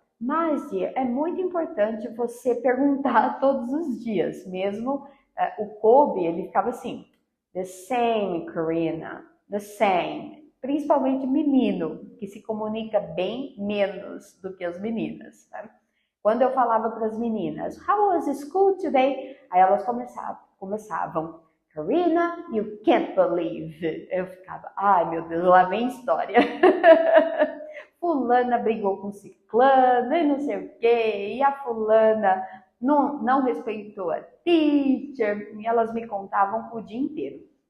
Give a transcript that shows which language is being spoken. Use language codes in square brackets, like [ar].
[pt] Mas é muito importante você perguntar todos os dias. Mesmo o Kobe, ele ficava assim, [en] the same, Karina, the same. [pt] Principalmente menino, que se comunica bem menos do que as meninas. Né? Quando eu falava para as meninas, [en] how was school today? [pt] Aí elas começavam, Karina, [en] you can't believe. [pt] Eu ficava, ai meu Deus, lá vem história. Fulana brigou com ciclana e não sei o quê, e a fulana não respeitou a teacher, e elas me contavam o dia inteiro.